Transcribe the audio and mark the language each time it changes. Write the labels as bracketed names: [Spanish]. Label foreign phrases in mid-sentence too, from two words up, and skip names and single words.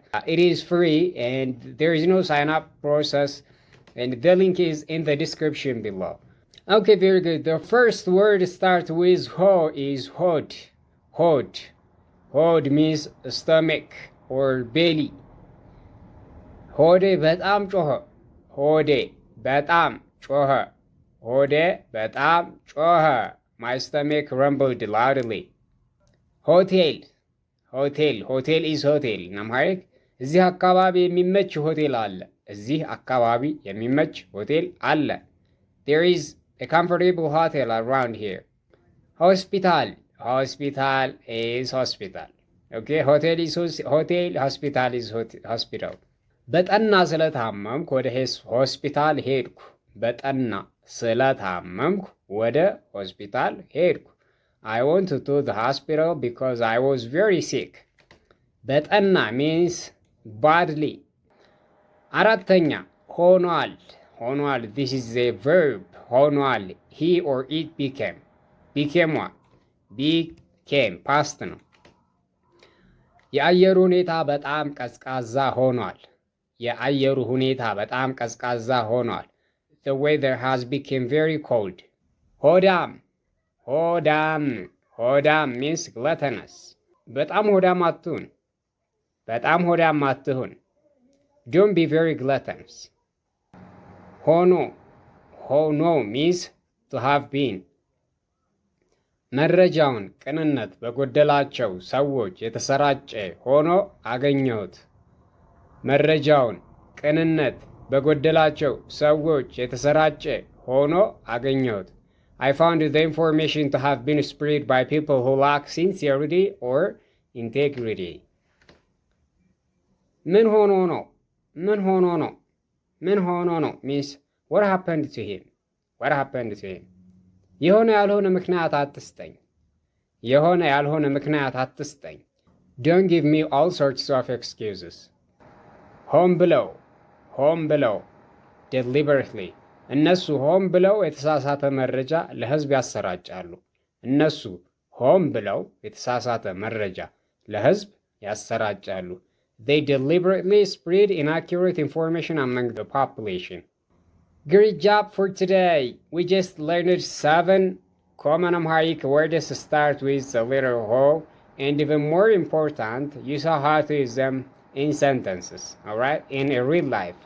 [English] It is free and there is no sign up process, and the link is in the description below. Okay, very good. The first word start with Ho is hod. Hod. Hod means stomach or belly. [Amharic] ሆዴ በጣም ጮኸ። ሆዴ በጣም ጮኸ። ሆዴ በጣም ጮኸ። [English] My stomach rumbled loudly. [Amharic] ሆቴል ሆቴል ሆቴል [English] is hotel in Amharic. [Amharic] እዚህ አካባቢ የሚመች ሆቴል አለ። እዚህ አካባቢ የሚመች ሆቴል አለ። [English] There is a comfortable hotel around here. Hospital. Hospital is hospital. Okay, hotel is hotel, hospital is hospital. [Amharic] በጠና ስለታመምኩ ወደ ሆስፒታል ሄድኩ። በጠና ስለታመምኩ ወደ ሆስፒታል ሄድኩ። [English] I went to the hospital because I was very sick. በጠና means badly. [Amharic] አራተኛ ሆኗል። ሆኗል, [English] this is a verb. ሆኗል, he or it became. became what? became past [Amharic] ነው። የአየሩ ሁኔታ በጣም ቀዝቃዛ ሆኗል። የአየሩ ሁኔታ በጣም ቀዝቃዛ ሆኗል። [English] The weather has become very cold. [Amharic] ሆዳም ሆዳም ሆዳም [English] means gluttonous. [Amharic] በጣም ሆዳም አትሁን። በጣም ሆዳም አትሁን. [English] Don't be very gluttonous. [Amharic] ሆኖ ሆኖ [English] means to have been. [Amharic] መረጃውን ቅንነት በጎደላቸው ሰዎች የተሰራጨ ሆኖ አገኘሁት። መረጃውን ቅንነት በጎደላቸው ሰዎች የተሰራጨ ሆኖ አገኘሁት። [English] I found the information to have been spread by people who lack sincerity or integrity. [Amharic] ምን ሆኖ ነው? ምን ሆኖ ነው? ምን ሆኖ ነው [English] means what happened to him? what happened to him? [Amharic] የሆነ ያልሆነ ምክንያት አትስጠኝ። የሆነ ያልሆነ ምክንያት አትስጠኝ። [English] Don't give me all sorts of excuses. [Amharic] ሆን ብለው ሆን ብለው deliberately. እነሱ ሆን ብለው የተሳሳተ መረጃ ለሕዝብ ያሰራጫሉ። እነሱ ሆን ብለው የተሳሳተ መረጃ ለሕዝብ ያሰራጫሉ. [English] They deliberately spread inaccurate information among the population. Great job for today. We just learned 7 common Amharic words start with the letter Ho, and even more important, you saw how to use them in sentences, alright, in a real life.